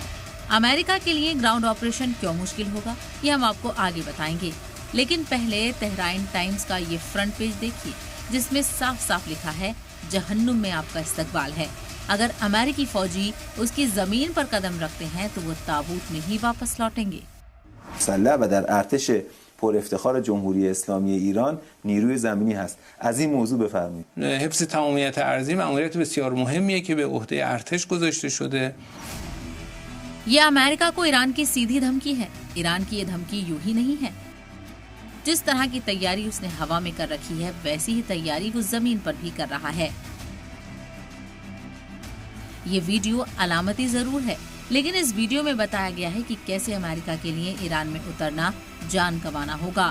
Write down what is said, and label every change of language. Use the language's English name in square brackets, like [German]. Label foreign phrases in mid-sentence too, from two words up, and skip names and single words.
[Hindi] अमेरिका के लिए ग्राउंड ऑपरेशन क्यों मुश्किल होगा, ये हम आपको आगे बताएंगे। लेकिन पहले तेहरान टाइम्स का ये [English] front page [Hindi] देखिए, जिसमें साफ साफ लिखा है, जहन्नुम में आपका इस्तकबाल है। अगर अमेरिकी फौजी उसकी जमीन पर कदम रखते हैं तो वो ताबूत में ही वापस लौटेंगे। [Persian] مسلح و در ارتش پر افتخار جمهوری اسلامی ایران نیروی زمینی هست. از این موضوع بفرمایید. حفظ تمامیت ارضی مأموریت بسیار مهمیه که به عهده ارتش گذاشته شده. [Hindi] ये अमेरिका को ईरान की सीधी धमकी है। ईरान की ये धमकी यूं ही नहीं है। जिस तरह की तैयारी उसने हवा में कर रखी है, वैसी ही तैयारी वो जमीन पर भी कर रहा है। ये वीडियो अलामती जरूर है, लेकिन इस वीडियो में बताया गया है कि कैसे अमेरिका के लिए ईरान में उतरना जान गंवाना होगा।